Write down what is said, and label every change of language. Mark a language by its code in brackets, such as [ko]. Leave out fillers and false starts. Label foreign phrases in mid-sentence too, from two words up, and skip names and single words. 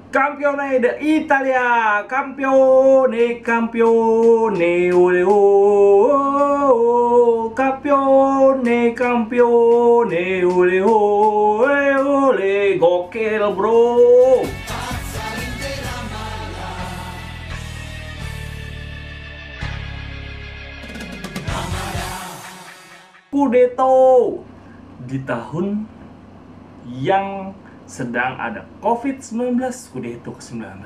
[it] Campione d'Italia, campione, campione, ole oh, campione, campione, ole ole, ole, [id] gokil bro. Scudetto di tahun yang sedang ada COVID-19, Scudetto ke-19.